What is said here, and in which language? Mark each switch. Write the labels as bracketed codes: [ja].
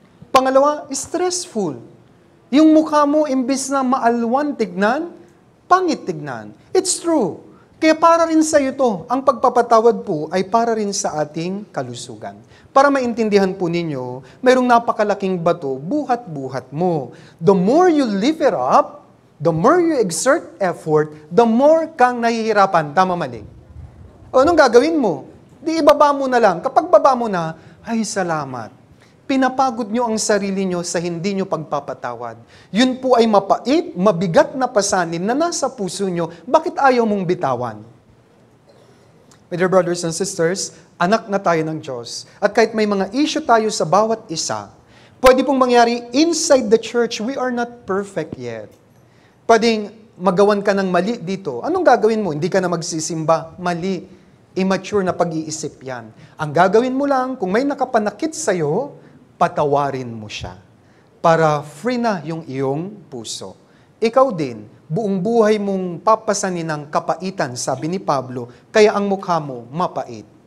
[tl] Pangalawa, stressful. Yung mukha mo, imbis na maalwan tignan, pangit tignan. [en] It's true. [tl] Kaya para rin sa iyo to, ang pagpapatawad po ay para rin sa ating kalusugan. Para maintindihan po ninyo, mayroong napakalaking bato, buhat-buhat mo. [en] The more you lift it up, the more you exert effort, the more [tl] kang nahihirapan. Tama mali? O anong gagawin mo? Di ibaba mo na lang. Kapag baba mo na, ay salamat. Pinapagod nyo ang sarili nyo sa hindi nyo pagpapatawad. Yun po ay mapait, mabigat na pasanin na nasa puso nyo. Bakit ayaw mong bitawan? [en] My dear brothers and sisters, [tl] anak na tayo ng Diyos. At kahit may mga issue tayo sa bawat isa, Pwede pong mangyari [en] inside the church. We are not perfect yet. [tl] Pwedeng magawan ka ng mali dito. Anong gagawin mo? Hindi ka na magsisimba. Mali. Immature na pag-iisip yan. Ang gagawin mo lang, kung may nakapanakit sa'yo, patawarin mo siya. Para free na yung iyong puso. Ikaw din, buong buhay mong papasanin ng kapaitan, sabi ni Pablo, kaya ang mukha mo mapait.